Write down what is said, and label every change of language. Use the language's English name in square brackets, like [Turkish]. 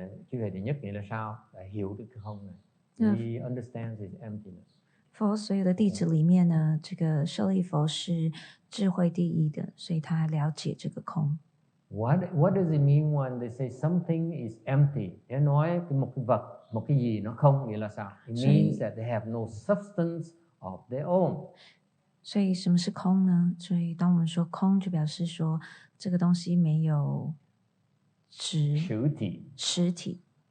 [Vietnamese] Trí huệ đệ nhất nghĩa là sao? Là hiểu được cái không này. [English] He understands his emptiness. [Chinese] 佛所有的弟子里面呢，这个舍利佛是智慧第一的，所以他了解这个空。 [English] What does it mean when they say something is empty? [Vietnamese] Để nói một cái vật, một cái gì nó không nghĩa là sao? [English] It means that they have no substance of their own. [Chinese] 所以什么是空呢？所以当我们说空，就表示说这个东西没有实体。